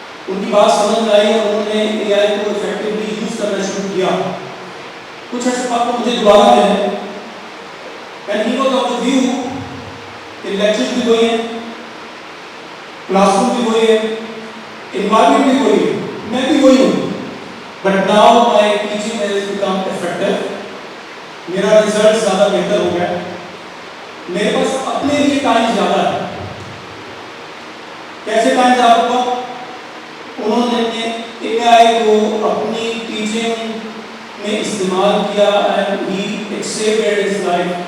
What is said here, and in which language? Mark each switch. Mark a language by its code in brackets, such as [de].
[hi] उनकी बात समझ में आई और उन्होंने एआई को इफेक्टिवली यूज करना शुरू किया। कुछ अर्से बाद मुझे दोबारा मिले, [en] and he was of the view [hi] कि लेक्चर्स भी वही हैं, क्लासरूम भी वही है, एनवायरनमेंट भी वही है, मैं भी वही हूँ, [en] But now my teaching has become effective. [hi] मेरा रिजल्ट ज़्यादा बेहतर हो गया, मेरे पास अपने लिए टाइम ज़्यादा है। कैसे टाइम ज़्यादा हुआ? उन्होंने AI को अपनी टीचिंग में इस्तेमाल किया [en] and he saved his life.